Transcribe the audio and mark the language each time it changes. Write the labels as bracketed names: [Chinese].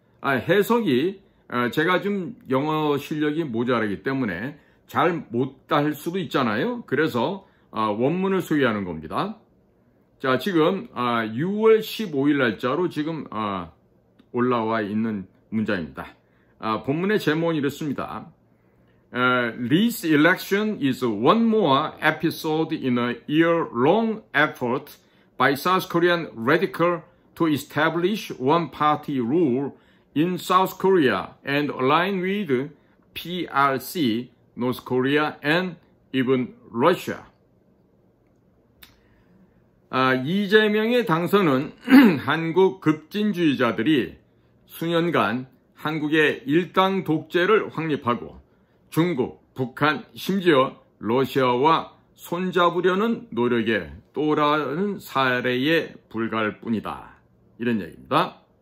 [Korean] 해석이 제가 좀 영어 실력이 모자라기 때문에 잘 못할 수도 있잖아요. 그래서 원문을 소개하는 겁니다. 자, 지금 6월 15일 날짜로 지금 올라와 있는 문장입니다. 본문의 제목은 이렇습니다. [English] This election is one more episode in a year-long effort by South Korean radical to establish one-party rule in South Korea and align with PRC, North Korea, and even Russia. [Korean] 이재명의 당선은 한국 급진주의자들이 수년간 한국의 일당 독재를 확립하고 중국, 북한, 심지어 러시아와 손잡으려는 노력에 또 다른 사례에 불과할 뿐이다, 이런 얘기입니다.